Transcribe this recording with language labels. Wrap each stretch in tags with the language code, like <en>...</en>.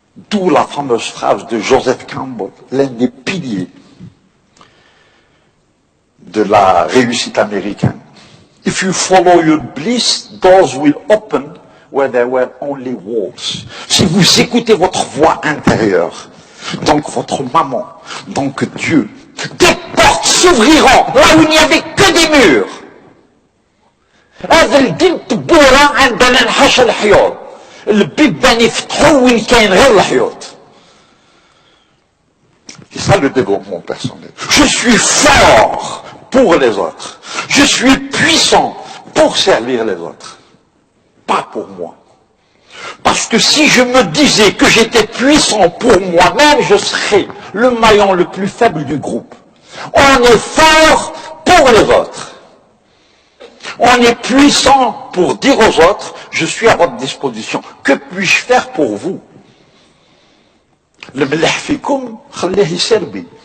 <fr>D'où la fameuse phrase de Joseph Campbell, l'un des piliers de la réussite américaine.</fr> <en>If you follow your bliss, doors will open where there were only walls.</en> <fr>Si vous écoutez votre voix intérieure, donc votre maman, donc Dieu, des portes s'ouvriront là où il n'y avait que des murs.</fr> <ar>هذا الجلد بورا عندنا نحش الحيوط البيبان يفتحوا وين كاين غير الحيوط.</ar> <fr>C'est ça le développement personnel. Je suis fort pour les autres. Je suis puissant pour servir les autres. Pas pour moi. Parce que si je me disais que j'étais puissant pour moi-même, je serais le maillon le plus faible du groupe. On est fort pour les autres. On est puissant pour dire aux autres, je suis à votre disposition. Que puis-je faire pour vous?</fr> <ar>Le ملح فيكم خليه يسربي.</ar>